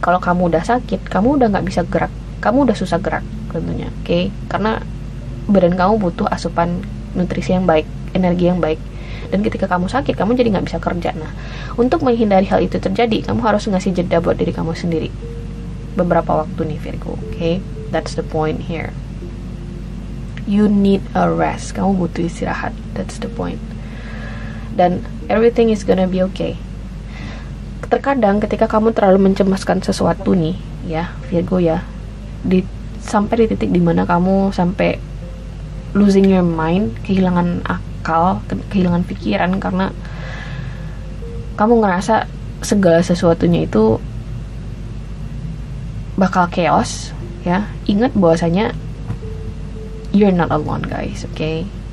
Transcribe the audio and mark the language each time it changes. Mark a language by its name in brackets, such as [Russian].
[Indonesian] Kalau kamu udah sakit, kamu udah nggak bisa gerak, kamu udah susah gerak tentunya, oke? Karena badan kamu butuh asupan nutrisi yang baik, energi yang baik. Dan ketika kamu sakit, kamu jadi nggak bisa kerja. Nah, untuk menghindari hal itu terjadi, kamu harus ngasih jeda buat diri kamu sendiri beberapa waktu nih, Virgo, oke? [English] That's the point here. You need a rest. [Indonesian] Kamu butuh istirahat. [English] That's the point. Dan Everything is gonna be okay. [Indonesian] Terkadang ketika kamu terlalu mencemaskan sesuatu nih, ya Virgo ya, sampai di titik dimana kamu sampai [English] losing your mind, [Indonesian] kehilangan akal, kehilangan pikiran karena kamu ngerasa segala sesuatunya itu bakal chaos, ya. Ingat bahwasanya [English] you're not alone, guys, okay?